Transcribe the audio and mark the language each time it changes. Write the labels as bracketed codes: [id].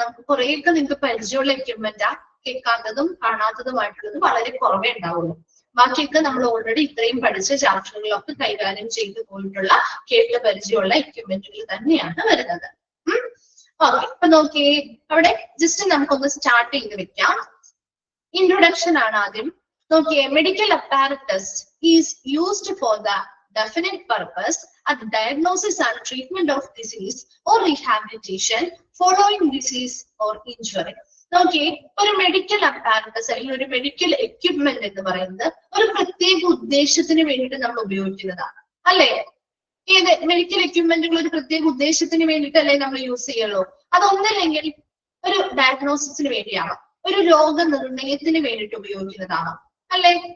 [ml] നമുക്ക് കുറേയൊക്കെ നിങ്ങൾക്ക് പരിചയമുള്ള എക്യുപ്മെന്റാ, കേൾക്കാത്തതും കാണാത്തതുമായിട്ടുള്ളത് വളരെ കുറവേ ഉണ്ടാവുള്ളൂ. ബാക്കിയൊക്കെ നമ്മൾ ഓൾറെഡി ഇത്രയും പഠിച്ച ചാപ്റ്ററുകളൊക്കെ കൈകാര്യം ചെയ്തു പോയിട്ടുള്ള കേട്ട പരിചയമുള്ള എക്യുപ്മെന്റുകൾ തന്നെയാണ് വരുന്നത്. ഓക്കെ, അപ്പൊ നോക്കിയേ, അവിടെ ജസ്റ്റ് നമുക്കൊന്ന് സ്റ്റാർട്ട് ചെയ്ത് വെക്കാം. ഇൻട്രൊഡക്ഷൻ ആണ് ആദ്യം. [en] നോക്കിയേ, medical apparatus is used for the definite purpose at the diagnosis and treatment of disease or rehabilitation following disease or injury. [ml] നോക്കി, ഒരു മെഡിക്കൽ അപ്പാരറ്റസ് അല്ലെങ്കിൽ ഒരു മെഡിക്കൽ എക്യുപ്മെന്റ് എന്ന് പറയുന്നത് ഒരു പ്രത്യേക ഉദ്ദേശത്തിന് വേണ്ടിയിട്ട് നമ്മൾ ഉപയോഗിക്കുന്നതാണ് അല്ലേ? ഏത് മെഡിക്കൽ എക്യുപ്മെന്റുകൾ ഒരു പ്രത്യേക ഉദ്ദേശത്തിന് വേണ്ടിയിട്ടല്ലേ നമ്മൾ യൂസ് ചെയ്യുള്ളൂ? അതൊന്നില്ലെങ്കിൽ ഒരു ഡയഗ്നോസിസിന് വേണ്ടിയാവാം, ഒരു രോഗനിർണയത്തിന് വേണ്ടിയിട്ട് ഉപയോഗിക്കുന്നതാവാം അല്ലെ?